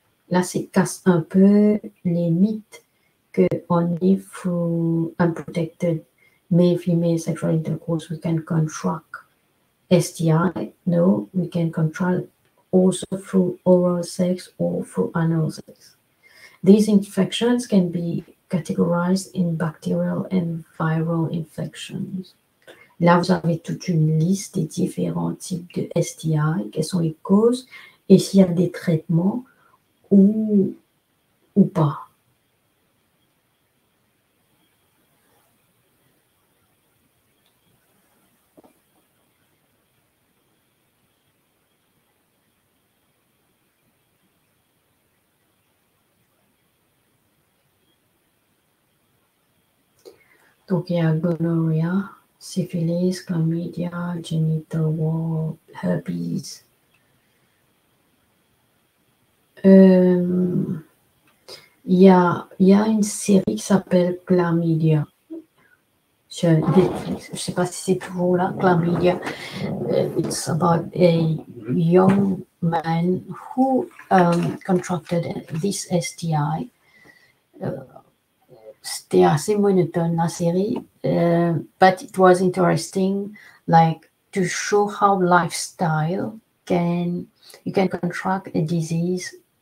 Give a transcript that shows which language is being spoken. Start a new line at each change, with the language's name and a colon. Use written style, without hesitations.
French: Là, c'est casse un peu les mythes que
English: only through unprotected male-female sexual intercourse we can contract STI. No, we can contract also through oral sex or through anal sex. These infections can be categorized in bacterial and viral infections.
French: Là, vous avez toute une liste des différents types de STI, quelles sont les causes et s'il y a des traitements ou pas. Donc, il y a gonorrhea, syphilis, chlamydia, genital wart, herpes. Il y a une série qui s'appelle Chlamydia sur Netflix. Je ne sais pas si c'est toujours là, Chlamydia.
English: It's about a young man who contracted this STI.
French: C'était assez monotone la série,
English: but it was interesting, like to show how lifestyle you can contract a disease